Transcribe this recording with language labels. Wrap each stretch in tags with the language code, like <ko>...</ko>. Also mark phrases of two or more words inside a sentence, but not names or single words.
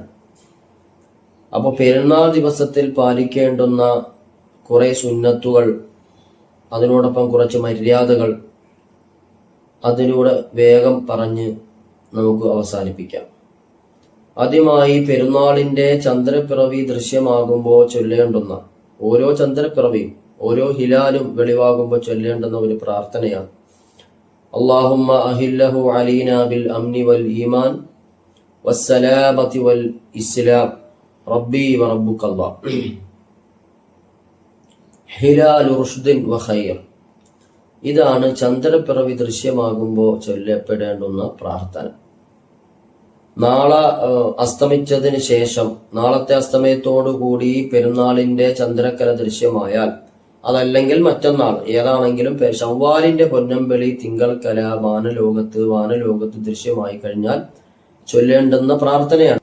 <ml>അപ്പോൾ പെരുന്നാൾ ദിവസത്തിൽ പാലിക്കേണ്ടുന്ന കുറെ സുന്നത്തുകൾ, അതിനോടൊപ്പം കുറച്ച് മര്യാദകൾ, അതിലൂടെ വേഗം പറഞ്ഞ് നമുക്ക് അവസാനിപ്പിക്കാം. ആദ്യമായി പെരുന്നാളിൻ്റെ ചന്ദ്രപ്പിറവി ദൃശ്യമാകുമ്പോൾ ചൊല്ലേണ്ടുന്ന ഓരോ ചന്ദ്രപ്പിറവിയും ഓരോ ഹിലാലും വെളിവാകുമ്പോൾ ചൊല്ലേണ്ടുന്ന ഒരു പ്രാർത്ഥനയാണ്.</ml> <ar>اللهم أهله علينا بالأمن والإيمان والسلامة والإسلام ربي وربك الله هلال رشد وخير.</ar> <ml>ഇതാണ് ചന്ദ്രപ്പിറവി ദൃശ്യമാകുമ്പോൾ ചൊല്ലപ്പെടേണ്ടുന്ന പ്രാർത്ഥന. നാളെ അസ്തമിച്ചതിന് ശേഷം, നാളത്തെ അസ്തമയത്തോടുകൂടി പെരുന്നാളിന്റെ ചന്ദ്രക്കല ദൃശ്യമായാൽ, അതല്ലെങ്കിൽ മറ്റന്നാൾ, ഏതാണെങ്കിലും ശവ്വാലിന്റെ പൊന്നമ്പലി തിങ്കൾക്കല വാനലോകത്ത് ദൃശ്യമായി കഴിഞ്ഞാൽ ചൊല്ലേണ്ടുന്ന പ്രാർത്ഥനയാണ്.</ml>